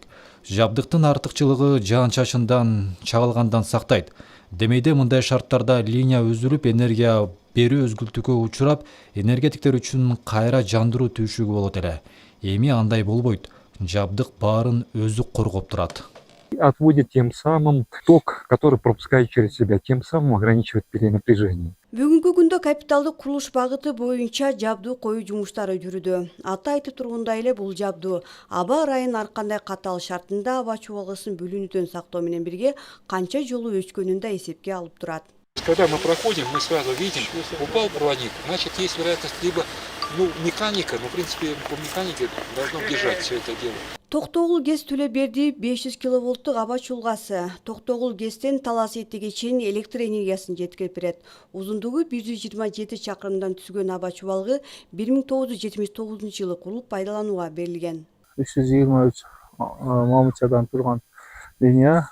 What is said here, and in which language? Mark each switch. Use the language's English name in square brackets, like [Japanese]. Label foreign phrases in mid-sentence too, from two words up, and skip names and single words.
[Kyrgyz] Жабдыктын артыкчылыгы жаан-чачындан чагылгандан сактайт. Демейде мындай шарттарда линия үзүлүп, энергия берүү өзгүлтүүгө учурап, энергетиктер үчүн кайра жандыруу түйшүгү болот эле. Эми андай болбойт. Жабдык баарын өзү коргоп турат. [Russian] Отводит тем самым ток, который пропускает через себя, тем самым ограничивает перенапряжение. [Kyrgyz] Бүгүнкү күндө капиталдык курулуш багыты боюнча жабдуу коюу жумуштары жүрүүдө. Аты айтып тургундай эле бул жабдуу аба ырайынын ар кандай катаал шартында аба чубалгысын бөлүнүүдөн сактоо менен бирге канча жолу өчкөнүн да эсепке алып турат. [Russian] Когда мы проходим, мы сразу видим, упал проводник, значит есть вероятность либо механика, но в принципе по механике должно держать все это дело. [Kyrgyz] Токтогул ГЭС Төлөберди 500 киловолттук аба чулгасы Токтогул ГЭСтен Талас Этиге чейин электр энергиясын жеткирип берет. Узундугу 127 чакырымдан түзгөн аба чубалгы 1979 жылы курулуп пайдаланууга берилген. 323 момучадан турган линия.